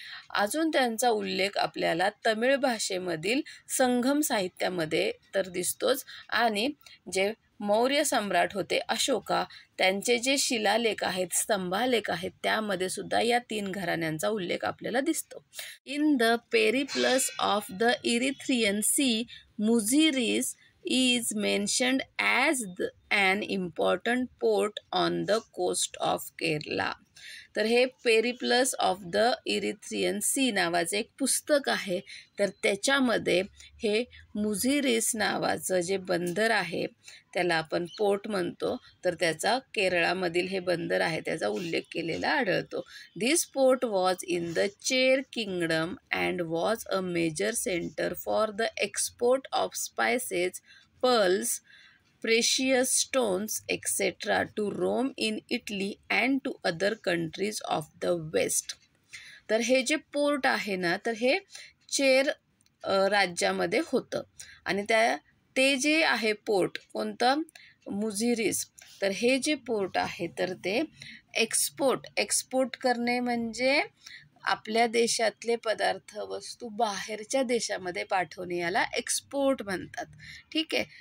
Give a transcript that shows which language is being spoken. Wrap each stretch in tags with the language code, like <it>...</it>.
<mr>अजून त्यांचा उल्लेख आपल्याला तमिळ भाषेमधील संगम साहित्यामध्ये तर दिसतोच, आणि जे मौर्य सम्राट होते अशोका, त्यांचे जे शिलालेख आहेत, स्तंभालेख आहेत, त्यामध्ये सुद्धा या 3 घराण्यांचा उल्लेख आपल्याला दिसतो.</mr> <en>In the Periplus of the Erythraean Sea, Muziris is mentioned as an important port on the coast of Kerala.</en> <mr>तर हे Periplus of the Erythraean C नावाचं एक पुस्तक आहे. तर त्याच्यामध्ये हे मुझिरीस नावाचं जे बंदर आहे, त्याला आपण पोर्ट म्हणतो, तर त्याचा केरळामधील हे बंदर आहे त्याचा उल्लेख केलेला आढळतो.</mr> <en>This port was in the Chera kingdom and was a major centre for the export of spices, pearls, precious stones, etc. to Rome in Italy and to other countries of the West.</en> <mr>तर हे जे port आहे ना, तर हे chair राज्यामध्ये होतं. आणि ते जे आहे पोर्ट कोणतं? मुझिरीस. तर हे जे पोर्ट आहे, तर ते एक्सपोर्ट करणे म्हणजे आपल्या देशातले पदार्थ, वस्तू बाहेरच्या देशामध्ये पाठवणे, याला एक्सपोर्ट म्हणतात. ठीक आहे.</mr>